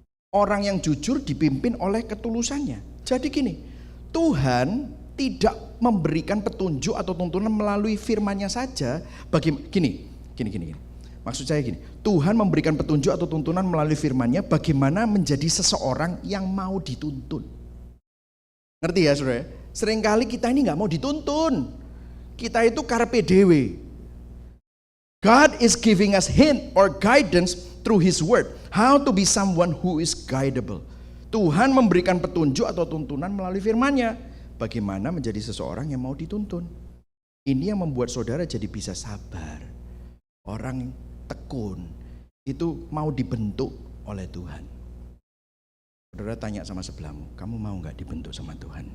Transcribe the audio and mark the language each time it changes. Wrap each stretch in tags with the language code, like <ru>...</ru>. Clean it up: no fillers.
<id>Orang yang jujur dipimpin oleh ketulusannya. Jadi gini, Tuhan tidak memberikan petunjuk atau tuntunan melalui firman-Nya saja. Gini. Maksud saya gini, Tuhan memberikan petunjuk atau tuntunan melalui firman-Nya bagaimana menjadi seseorang yang mau dituntun. Ngerti ya saudara? Seringkali kita ini gak mau dituntun. Kita itu carpe diem.</id> <en>God is giving us hint or guidance through His word. How to be someone who is guidable.</en> <id>Tuhan memberikan petunjuk atau tuntunan melalui firman-Nya. Bagaimana menjadi seseorang yang mau dituntun. Ini yang membuat saudara jadi bisa sabar. Orang tekun itu mau dibentuk oleh Tuhan. Saudara tanya sama sebelahmu, kamu mau gak dibentuk sama Tuhan?</id>